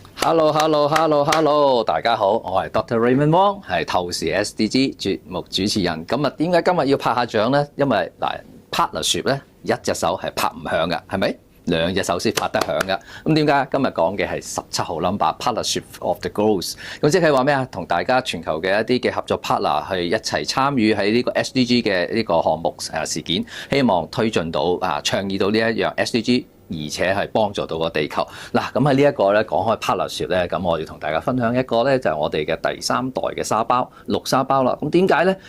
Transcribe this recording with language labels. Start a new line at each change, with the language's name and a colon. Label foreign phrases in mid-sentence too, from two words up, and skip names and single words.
Cantonese: Hello，大家好，我係 Dr. Raymond Wong， 係透視 SDG 節目主持人。咁啊，點解今日要拍下掌咧？因為嗱 partnership 咧，一隻手係拍唔響嘅，係咪？兩隻手先拍得響嘅。咁點解今日講嘅係17號
English: number partnership of the goals？
Cantonese: 咁即係話咩啊？同大家全球嘅一啲嘅合作 partner 去一齊參與喺呢個 SDG 嘅呢個項目事件，希望推進到倡議到呢一樣 SDG。而且係幫助到個地球嗱，咁喺呢一個咧講開 partnership 咧，咁我要同大家分享一個咧就係我哋嘅第3代嘅沙包綠沙包啦。咁點解咧？